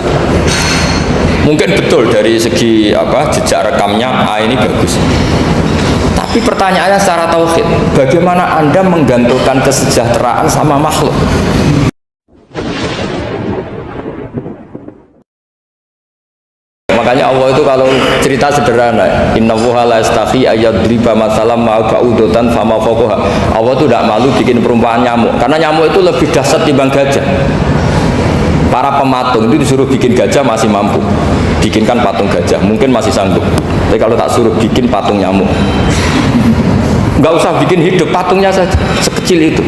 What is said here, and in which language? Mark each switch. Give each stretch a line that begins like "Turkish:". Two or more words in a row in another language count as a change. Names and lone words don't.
Indonesian: Mungkin betul dari segi jejak rekamnya A ini bagus. Tapi pertanyaannya secara tauhid, bagaimana Anda menggantungkan kesejahteraan sama makhluk? Makanya Allah itu kalau cerita sederhana,
Arabic: إن الله لا يستحيي أن يضرب مثلا ما بعوضة فما فوقها.
Indonesian: Allah itu tidak malu bikin perumpamaan nyamuk, karena nyamuk itu lebih dahsyat dibanding gajah. Para pematung itu disuruh bikin gajah masih mampu, bikinkan patung gajah mungkin masih sanggup. Tapi kalau tak suruh bikin patung nyamuk, nggak usah bikin hidup, patungnya saja sekecil itu.